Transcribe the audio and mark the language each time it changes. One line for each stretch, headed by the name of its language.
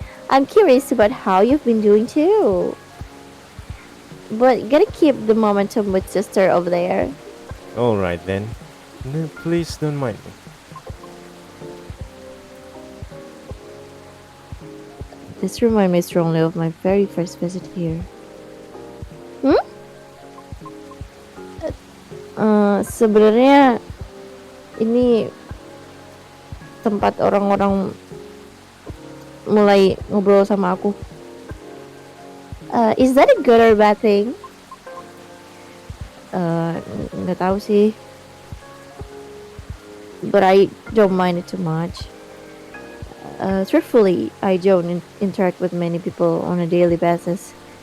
English: I'm curious about how you've been doing too. But gotta keep the momentum with sister over there. Alright then. No, please don't mind me. This reminds me strongly of my very first visit here.
Indonesian: Sebenarnya ini tempat orang-orang mulai ngobrol sama aku.
English: Is that a good or bad thing?
Indonesian: Nggak tahu sih.
English: But I don't mind it too much. Truthfully, I don't interact with many people on a daily basis.